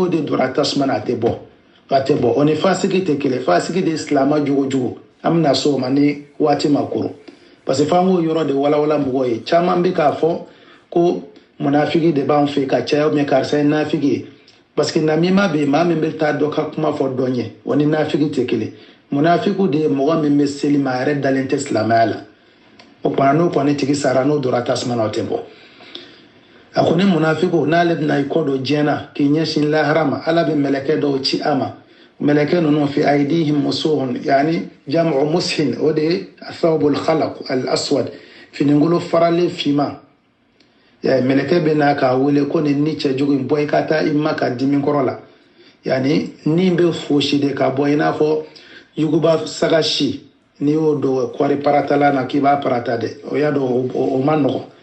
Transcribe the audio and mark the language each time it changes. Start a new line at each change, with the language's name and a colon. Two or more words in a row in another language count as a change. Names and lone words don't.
Bambara: n'o de donna tasuma na a tɛ bɔ o ni fasiki tɛ kelen fasiki de ye silama jogo an bɛna so o ma ni waati ma koro
French: parce que
Bambara: f'an k'o yɔrɔ de walawala mɔgɔ ye caman bɛ k'a fɔ ko munafiki de b'an fɛ ka caya karisa ye nafiki ye
French: parce que
Bambara: namima bɛ yen maa min bɛ taa dɔ ka kuma fɔ dɔ ɲɛ o ni nafiki tɛ kelen munafiku de ye mɔgɔ min bɛ seli ma a yɛrɛ dalen tɛ silamɛya la o kumana n'o kɔni tigi sara n'o donna tasuma na o tɛ bɔ a ko ni munafiku n'ale bɛna i kɔ don diɲɛ na k'i ɲɛsin lahara ma ala bɛ mɛlɛkɛ dɔw ci a ma mɛlɛkɛ ninnu
Arabic: في أيديهم مسوح
Bambara: yani
Arabic: جمع مسح
Bambara: o de ye
Arabic: الثوب الخلق الأسود
Bambara: finingolo faralen finman mɛlɛkɛ bɛ n'a k'a wele ko nin ni cɛjugu in bɔ i ka taa i ma ka dimi kɔrɔ la yani nin bɛ fosi de ka bɔ i n'a fɔ yuguba saga si n'i y'o don kɔɔri paratala na k'i b'a parata dɛ o y'a dɔn o ma nɔgɔ